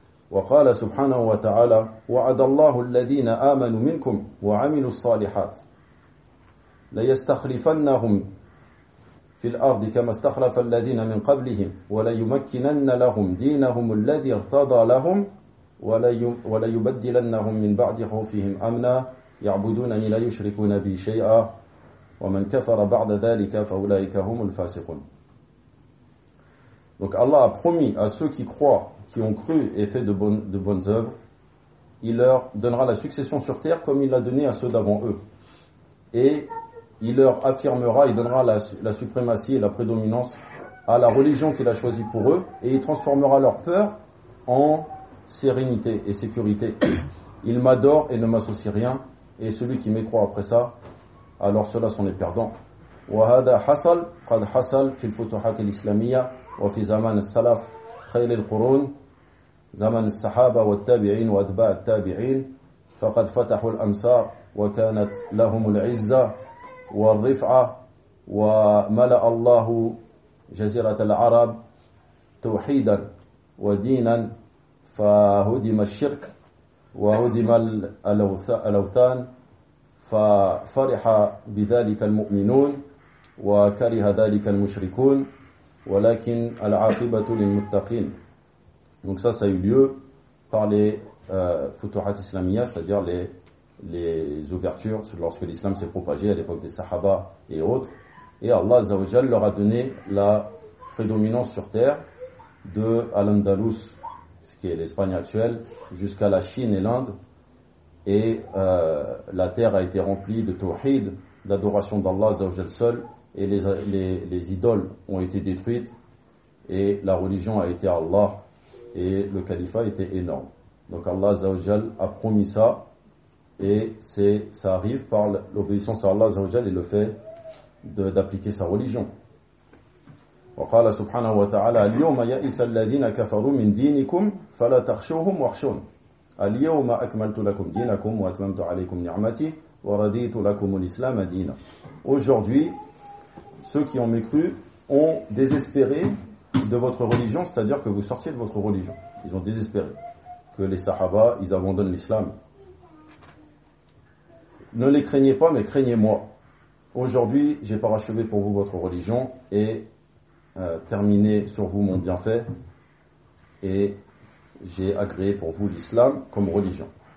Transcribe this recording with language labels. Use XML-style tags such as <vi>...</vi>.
<ar>وقال سبحانه وتعالى وعد الله الذين آمنوا منكم وعملوا الصالحات ليستخلفنهم في الأرض كما استخلف الذين من قبلهم وليمكنن لهم دينهم الذي ارتضى لهم وليبدلنهم من بعد خوفهم أمنا يعبدونني لا يشركون بي شيئا ومن كفر بعد ذلك فأولئك هم الفاسقون.</ar> <fr>Donc Allah a promis à ceux qui croient, qui ont cru et fait de bonnes œuvres, il leur donnera la succession sur terre comme il l'a donné à ceux d'avant eux. Et il leur affirmera, il donnera la suprématie et la prédominance à la religion qu'il a choisie pour eux, et il transformera leur peur en sérénité et sécurité. Il m'adore et ne m'associe rien, et celui qui m'écroit après ça, alors ceux-là sont les perdants.</fr> <ar>« وَهَذَا حَصَلْ قَدْ حَصَلْ فِي الْفُتُحَاتِ الْإِسْلَامِيَّةِ وَفِي زَمَانِ السَّلَافِ خيل القرون زمن الصحابة والتابعين وأتباع التابعين فقد فتحوا الأمصار وكانت لهم العزة والرفعة وملأ الله جزيرة العرب توحيدا ودينا فهدم الشرك وهدم الأوثان ففرح بذلك المؤمنون وكره ذلك المشركون ولكن العاقبة للمتقين.</ar> <fr>Donc ça a eu lieu par les futuhat islamiyya, c'est-à-dire les ouvertures lorsque l'islam s'est propagé à l'époque des sahaba et autres. Et Allah Azza wa Jal leur a donné la prédominance sur terre de Al-Andalus, ce qui est l'Espagne actuelle, jusqu'à la Chine et l'Inde. Et la terre a été remplie de tawhid, d'adoration d'Allah Azza wa Jal seul, et les idoles ont été détruites et la religion a été Allah. Et le califat était énorme. Donc Allah Azza wa Jal a promis ça. Et ça arrive par l'obéissance à Allah Azza wa Jal et le fait d'appliquer sa religion.</fr> <ar>وقال سبحانه وتعالى اليوم يئس الذين كفروا من دينكم فلا تخشوهم واخشون اليوم أكملت لكم دينكم وأتممت عليكم نعمتي ورضيت لكم الإسلام دينا.</ar> <fr>Aujourd'hui, ceux qui ont mécru ont désespéré de votre religion, c'est-à-dire que vous sortiez de votre religion. Ils ont désespéré que les sahaba, ils abandonnent l'islam. Ne les craignez pas, mais craignez-moi. Aujourd'hui, j'ai parachevé pour vous votre religion et terminé sur vous mon bienfait et j'ai agréé pour vous l'islam comme religion.</fr>